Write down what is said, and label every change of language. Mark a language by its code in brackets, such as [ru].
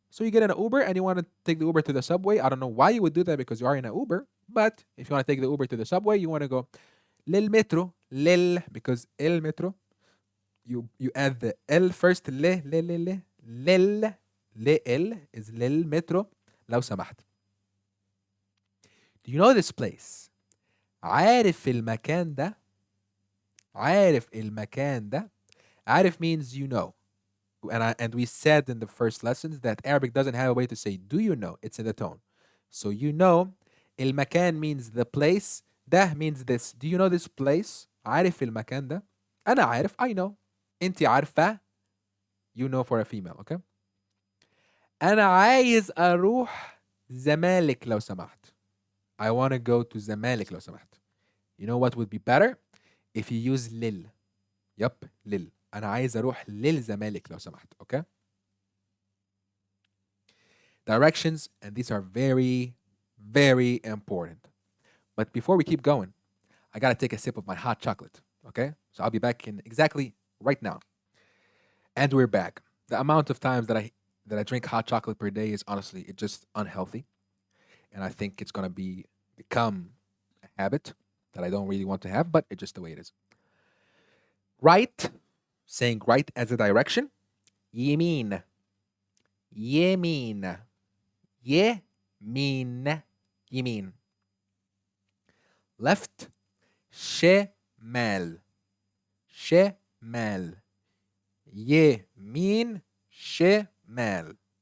[en] So you get in an Uber and you want to take the Uber to the subway. I don't know why you would do that because you are in an Uber, but if you want to take the Uber to the subway, you want to go [ar] للمترو لل [en] because el metro you add the L first le لل le L is [ar] للمترو لو سمحت. [en] Do you know this place? [ar] عارف المكان ده؟ عارف المكان ده؟ عارف [en] means you know. And we said in the first lessons that Arabic doesn't have a way to say do you know, it's in the tone. So you know, المكان means the place, ده means this. Do you know this place? [ar] عارف المكان ده؟ أنا عارف, [en] I know. [ar] أنت عارفة, [en] you know for a female, okay? [ar] أنا عايز أروح زمالك لو سمحت. [en] I want to go to زمالك [ar] لو سمحت. [en] You know what would be better? If you use لل. Yup, لل. [ar] أنا عايز أروح للزمالك لو سمحت, okay? [en] Directions, and these are very, very important. But before we keep going, I gotta take a sip of my hot chocolate, okay? So I'll be back in exactly right now. And we're back. The amount of times that I drink hot chocolate per day is honestly it's just unhealthy, and I think it's gonna become a habit that I don't really want to have, but it's just the way it is. Right, saying right as a direction, يمين, يمين, يمين, يمين. [ar] Left, شمال, شمال, يمين, شمال.